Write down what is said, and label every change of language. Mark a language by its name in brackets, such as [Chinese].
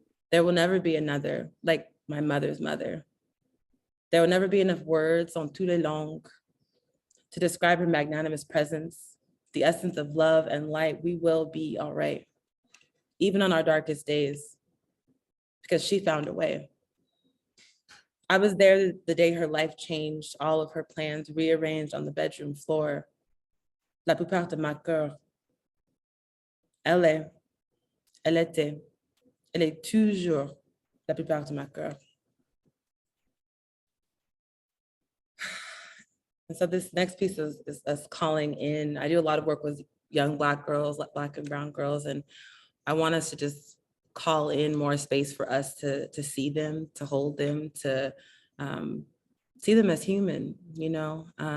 [English] There will never be another like my mother's mother. There will never be enough words on [French] toutes les langues [English] to describe her magnanimous presence, the essence of love and light. We will be all right, even on our darkest days, because she found a way. I was there the day her life changed, all of her plans rearranged on the bedroom floor. [French] La plupart de ma cœur. Elle était, elle est toujours la plupart de ma cœur. [English] And so this next piece is us calling in. I do a lot of work with young Black girls, Black and brown girls, and I want us to just call in more space for us to see them, to hold them, to see them as human, you know?